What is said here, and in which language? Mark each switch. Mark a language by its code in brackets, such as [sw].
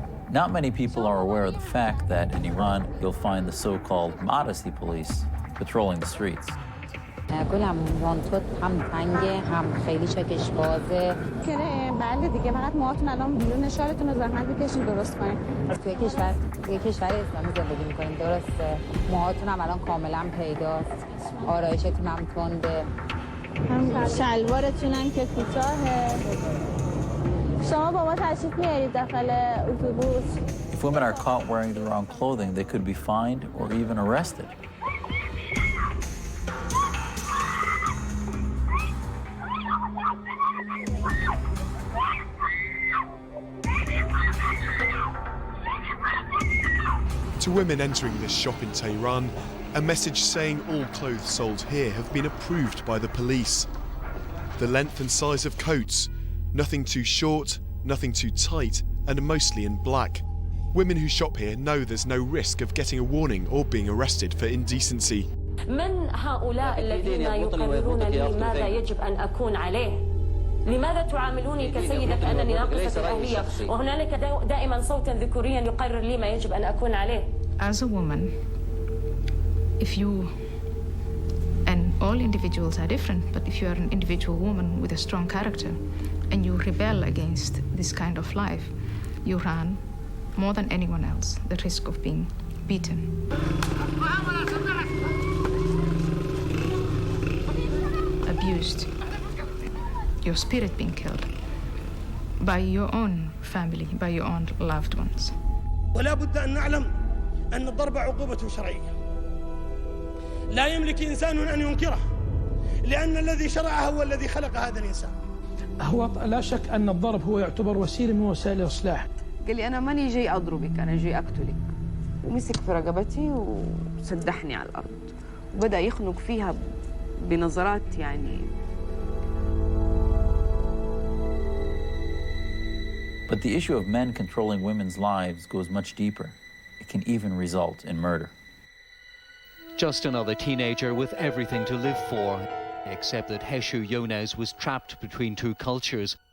[en] Not many people are aware of the fact that in Iran, you'll find the so-called modesty police patrolling the streets. [fa] گلمون تو هم تنگه هم خیلی چکش بازه. بله دیگه فقط موهاتون الان بیرون اشارتون رو زحمت بکشین درست کنین. توی کشور اسلامی زندگی میکنیم درسته. موهاتون هم الان کاملا پیداست. آرایشتون هم تنده. شلوارتون هم که کوتاهه. شما بابا تشریف میارید داخل اتوبوس. [en] If women are caught wearing the wrong clothing, they could be fined or even arrested. To women entering this shop in Tehran, a message saying all clothes sold here have been approved by the police. The length and size of coats, nothing too short, nothing too tight, and mostly in black. Women who shop here know there's no risk of getting a warning or being arrested for indecency. [ar] من هؤلاء الذين يقررون لي ماذا يجب أن أكون عليه؟ لماذا تعاملوني كسيدة كأنني ناقصة الهوية وهنالك دائما صوت ذكوريا يقرر لي ما يجب أن أكون عليه؟ [en] As a woman, if you, and all individuals are different, but if you are an individual woman with a strong character and you rebel against this kind of life, you run more than anyone else the risk of being beaten. Abused, your spirit being killed by your own family, by your own loved ones. [ar] ولا بد أن نعلم أن الضرب عقوبة شرعية لا يملك إنسان أن ينكره لأن الذي شرعها هو الذي خلق هذا الإنسان. هو لا شك أن الضرب هو يعتبر وسيلة من وسائل الإصلاح. قال لي أنا ماني جاي أضربك، أنا جاي أقتلك. ومسك في رقبتي وسدحني على الأرض وبدأ يخنق فيها بنظرات يعني. [en] But the issue of men controlling women's lives goes much deeper. It can even result in murder. Just another teenager with everything to live for, except that Heshu Yonez was trapped between two cultures.